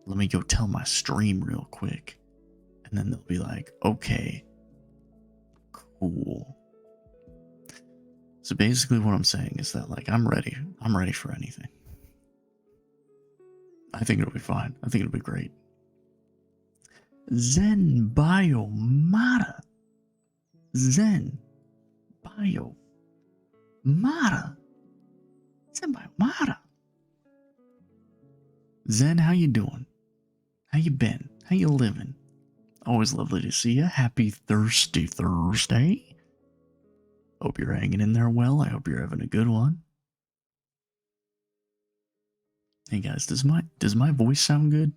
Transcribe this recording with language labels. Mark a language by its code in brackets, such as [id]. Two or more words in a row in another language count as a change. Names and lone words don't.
[en] let me go tell my stream real quick. And then they'll be like, okay, cool. So basically what I'm saying is that, like, I'm ready. I'm ready for anything. I think it'll be fine. I think it'll be great. Zen Biomata. Zen Biomata. Zen Biomata. Zen, how you doing? How you been? How you living? Always lovely to see you. Happy Thirsty Thursday. Hope you're hanging in there well. I hope you're having a good one. Hey guys, does my voice sound good?